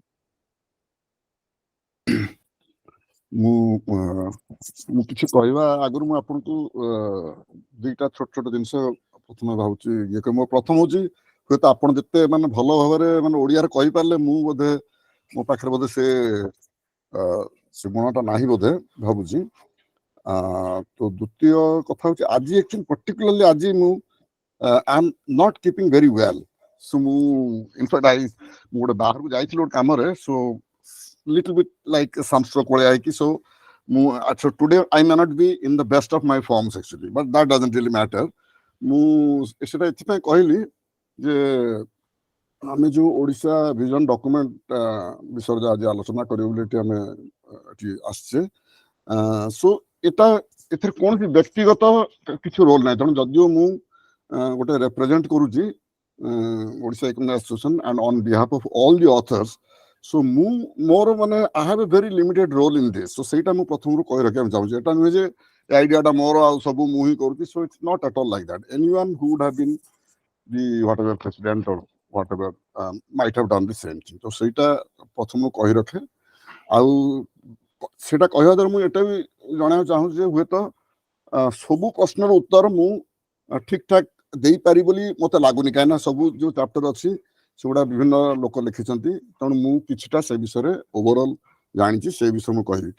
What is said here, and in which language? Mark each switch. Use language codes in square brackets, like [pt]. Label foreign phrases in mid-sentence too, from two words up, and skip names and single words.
[or] ମୁଁ କିଛି କହିବା ଆଗରୁ ମୁଁ ଆପଣଙ୍କୁ ଦୁଇଟା ଛୋଟ ଛୋଟ ଜିନିଷ ପ୍ରଥମେ ଭାବୁଛି ଇଏ କରି ମୋ ପ୍ରଥମ ହଉଛି ହୁଏତ ଆପଣ ଯେତେ ମାନେ ଭଲ ଭାବରେ ମାନେ ଓଡ଼ିଆରେ କହିପାରିଲେ ମୁଁ ବୋଧେ ମୋ ପାଖରେ ବୋଧେ ସେ ଗୁଣଟା ନାହିଁ ବୋଧେ ଭାବୁଛି। ତ ଦ୍ୱିତୀୟ କଥା ହଉଛି ଆଜି [en] actually particularly [or] ଆଜି ମୁଁ [en] I am not keeping very well. [or] ସୋ ମୁଁ ଇନଫ୍ୟାକ୍ଟ ମୁଁ ଗୋଟେ ବାହାରକୁ ଯାଇଥିଲି ଗୋଟେ କାମରେ, [en] ସୋ little bit like some stroke so so today I may not be in the best of my forms actually, but that doesn't really matter. [or] ମୁଁ ସେଟା ଏଥିପାଇଁ କହିଲି ଯେ ଆମେ ଯୋଉ ଓଡ଼ିଶା ଭିଜନ ଡକୁମେଣ୍ଟ ବିଷୟରେ ଆଜି ଆଲୋଚନା କରିବୁ ବୋଲି ଏଠି ଆମେ ଏଠି ଆସିଛେ। ସୋ ଏଥିରେ କୌଣସି ବ୍ୟକ୍ତିଗତ କିଛି ରୋଲ ନାହିଁ, ତେଣୁ ଯଦିଓ ମୁଁ ଗୋଟେ ରେପ୍ରେଜେଣ୍ଟ କରୁଛି ଓଡ଼ିଶା ଇକୋନୋମିକ୍ ଆସୋସିଏସନ [en] and on behalf of all the authors, [or] ସୋ ମୁଁ ମୋର ମାନେ [en] I have a very limited role in this. [or] ସୋ ସେଇଟା ମୁଁ ପ୍ରଥମରୁ କହି ରଖିବାକୁ ଚାହୁଁଛି। ଏଟା ନୁହେଁ ଯେ ଏ ଆଇଡିଆଟା ମୋର ଆଉ ସବୁ ମୁଁ ହିଁ କରୁଛି। [en] So it's not at all like that. Anyone who would have been the whatever president or whatever might have done the same thing. [or] ତ ସେଇଟା ପ୍ରଥମରୁ କହି ରଖେ। ଆଉ ସେଇଟା କହିବା ଦ୍ୱାରା ମୁଁ ଏଟା ବି ଜଣାଇବାକୁ ଚାହୁଁଛି ଯେ ହୁଏତ ସବୁ ପ୍ରଶ୍ନର ଉତ୍ତର ମୁଁ ଠିକ୍ ଠାକ୍ ଦେଇପାରିବି ବୋଲି ମତେ ଲାଗୁନି, କାହିଁକିନା ସବୁ ଯୋଉ ଚାପ୍ଟର ଅଛି ସେଗୁଡ଼ା ବିଭିନ୍ନ ଲୋକ ଲେଖିଛନ୍ତି, ତେଣୁ ମୁଁ କିଛିଟା ସେ ବିଷୟରେ ଓଭରଅଲ୍ ଜାଣିଛି, ସେ ବିଷୟରେ ମୁଁ କହିବି।